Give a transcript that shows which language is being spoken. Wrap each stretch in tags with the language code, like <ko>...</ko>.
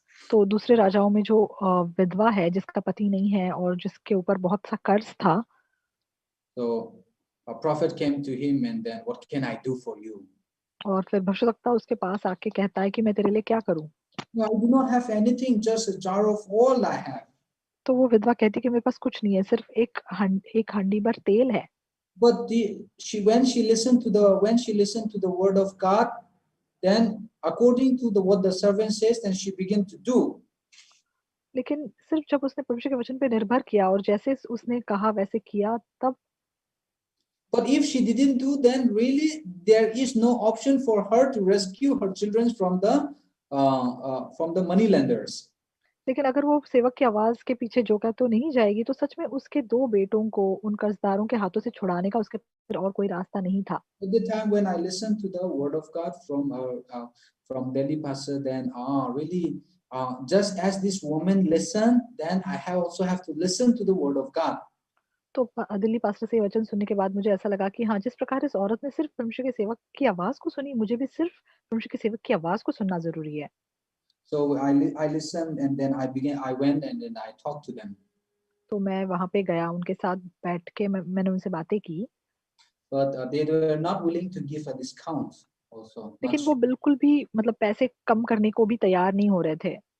<hi>तो दूसरे राजाओं में जो विधवा है जिसका पति नहीं है और जिसके ऊपर बहुत सा कर्ज था,</hi> <en>So a prophet came to him and then, what can I do for you?</en> <hi>और फिर भविष्यवक्ता उसके पास आके कहता है कि मैं तेरे लिए क्या करूं?</hi> <en>I do not have anything, just a jar of oil I have.</en> <hi>तो वो विधवा कहती कि मेरे पास कुछ नहीं है, सिर्फ एक हंडी भर तेल है।</hi> <en>But when she listened to the word of God, then according to what the servant says, then she began to do.</en> <hi>लेकिन सिर्फ जब उसने परमेश्वर के वचन पे निर्भर किया और जैसे उसने कहा वैसे किया तब।</hi> <en>But if she didn't do, then really there is no option for her to rescue her children from the money lenders.</en> <hi>लेकिन अगर वो सेवक की आवाज़ के पीछे झोंका तो नहीं जाएगी, तो सच में उसके 2 बेटों को उन कर्ज़दारों के हाथों से छुड़ाने का उसके फिर और कोई रास्ता नहीं था।</hi> <en>At the time when I listened to the word of God from Delhi pastor, then really just as this woman listened, then I also have to listen to the word of God.</en> <hi>तो Delhi pastor से ये वचन सुनने के बाद मुझे ऐसा लगा कि हाँ, जिस प्रकार इस औरत ने सिर्फ़ परमेश्वर के सेवक की आवाज़ को सुनी, मुझे भी सिर्फ़ परमेश्वर के सेवक की आवाज़ को सुनना ज़रूरी है।</hi> <en>So I listened, and then I went and then I talked to them.</en> <hi>तो मैं वहाँ पे गया, उनके साथ बैठ के मैंने उनसे बातें की,</hi> <en>But they were not willing to give a discount also.</en> <hi>लेकिन</hi> <en>Much.</en> <hi>वो बिल्कुल भी मतलब पैसे कम करने को भी तैयार नहीं हो रहे थे।</hi>